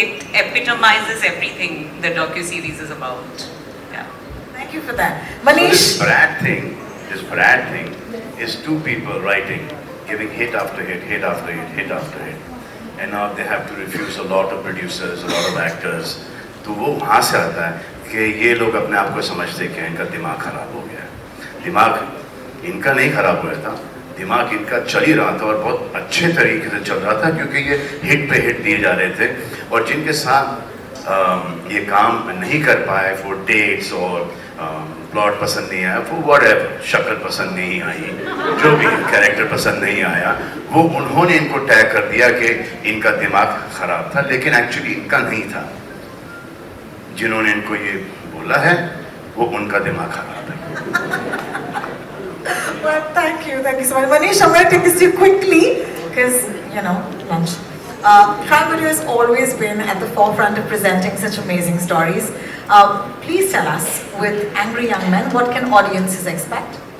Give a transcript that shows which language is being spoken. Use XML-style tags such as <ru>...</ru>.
<en>it epitomizes everything the docu-series is about. Yeah. Thank you for that. So Manish. this Brad thing is two people writing, giving hit after hit, hit after hit, hit after hit. And now they have to refuse a lot of producers, a lot of actors.</en> <hi>तो वो वहाँ से आता है कि ये लोग अपने आप को समझते कि इनका दिमाग खराब हो गया है। दिमाग इनका नहीं खराब हुआ था, दिमाग इनका चल ही रहा था और बहुत अच्छे तरीके से चल रहा था क्योंकि ये हिट पे हिट दिए जा रहे थे और जिनके साथ ये काम नहीं कर पाए</hi> <en>for dates</en> <hi>और प्लॉट पसंद नहीं आया वो व्हाटएवर, शक्ल पसंद नहीं आई, जो भी कैरेक्टर पसंद नहीं आया, वो उन्होंने इनको टैग कर दिया कि इनका दिमाग खराब था, लेकिन एक्चुअली इनका नहीं था। जिन्होंने इनको ये बोला है वो उनका दिमाग खराब है।</hi> <en>Well, thank you so much. Manish, I'm going to take this to you quickly because, you know, lunch. Prime Video has always been at the forefront of presenting such amazing stories. Please tell us, with Angry Young Men, what can audiences expect?</en>